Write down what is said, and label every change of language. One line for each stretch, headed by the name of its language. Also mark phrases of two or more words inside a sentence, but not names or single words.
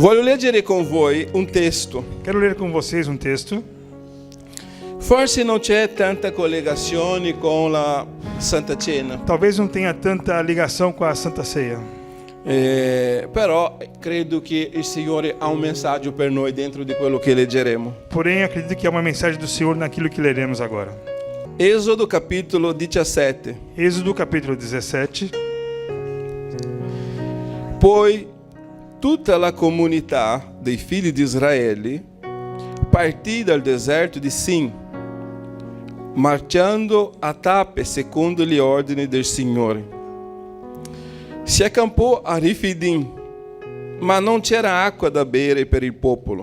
Italian: leggere con voi un testo.
Portuguese: Quero ler com vocês um texto.
Italian: Forse non c'è tanta collegazione con la Santa Cena,
Portuguese: Talvez não tenha tanta ligação com a Santa Ceia,
Italian: però credo che il Signore ha un messaggio per noi dentro di quello che leggeremo.
Portuguese: porém acredito que é uma mensagem do Senhor naquilo que leremos agora.
Italian: Esodo capitolo 17.
Portuguese: Êxodo capítulo 17.
Italian: Poi tutta la comunità dei figli di Israele partì dal deserto di Sin, marciando a tappe secondo gli ordini del Signore. Si accampò a Rifidim, ma non c'era acqua da bere per il popolo.